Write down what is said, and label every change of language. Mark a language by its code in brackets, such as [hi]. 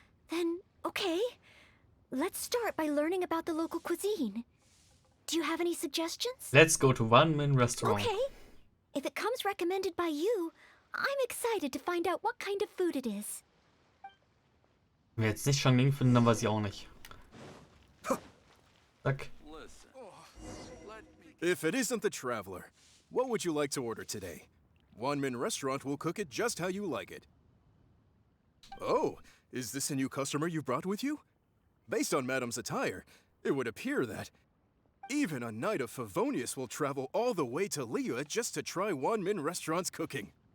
[en] Then, okay. Let's start by learning about the local cuisine. Do you have any suggestions? Let's go to One Min Restaurant. Okay. If it comes recommended by you, I'm excited to find out what kind of food it is. [de] Wenn wir jetzt nicht Shangling finden, dann weiß ich auch nicht. Zack. [en] If it isn't the Traveler, what would you like to order today? One Min Restaurant will cook it just how you like it. Oh, is this a new customer you brought with you? Based on Madame's attire, it would appear that even a Knight of Favonius will travel all the way to Liyue just to try One Min Restaurant's cooking.